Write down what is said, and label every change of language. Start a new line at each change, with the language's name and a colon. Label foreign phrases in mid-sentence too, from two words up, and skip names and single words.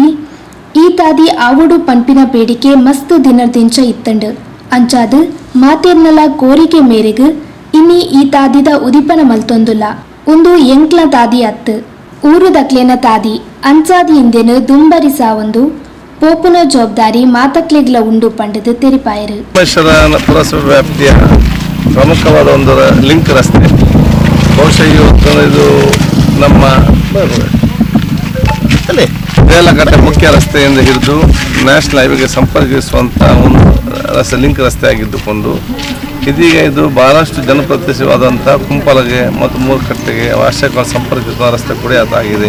Tulu: ಈ ತಾದಿ ಆವುಡು ಪಂಪಿನ ಬೇಡಿಕೆ ಮಸ್ತ್ ದಿನದಿಂಚ ಇತ್ತಂಡು ಅಂಚಾದು ಮಾತೇರ್ನಲ ಕೋರಿಕೆ ಮೇರೆಗೆ ಇನ್ನಿ ಈ ತಾದಿದ ಉದಿಪನ ಮಲ್ತೊಂದುಲ್ಲ. ಒಂದು ಎಂಕ್ಲ ತಾದಿ ಅತ್ತು ಊರು ದಕ್ಲೇನ ತಾದಿ ಅಂಚಾದಿ ಇಂದೇನು ದುಂಬರಿಸ ಒಂದು ಪೋಪುನ ಜವಾಬ್ದಾರಿ ಮಾತಕ್ಲೆಗ್ಲ ಉಂಡು ಪಂಡದು ತೆರಿಪಾಯರು.
Kannada: ಪುರಸಭೆ ವ್ಯಾಪ್ತಿಯ ಪ್ರಮುಖವಾದ ಒಂದು ಲಿಂಕ್ ರಸ್ತೆ. ಬಹುಶಃ ಇವತ್ತು ಇದು ನಮ್ಮ ದೇಲಕಟ್ಟೆ ಮುಖ್ಯ ರಸ್ತೆಯಿಂದ ಹಿಡಿದು
English: national highwayge
Kannada: ಸಂಪರ್ಕಿಸುವಂಥ ಒಂದು ಲಿಂಕ್ ರಸ್ತೆ ಆಗಿದ್ದುಕೊಂಡು ಇದೀಗ ಇದು ಬಹಳಷ್ಟು ಜನಪ್ರತಿನಿಧಿವಾದಂಥ ಕುಂಪಲಗೆ ಮತ್ತು ಮೂರ್ಕಟ್ಟೆಗೆ ವಾರ್ಷಿಕ ಸಂಪರ್ಕಿಸುವ ರಸ್ತೆ ಕೂಡ ಅದಾಗಿದೆ.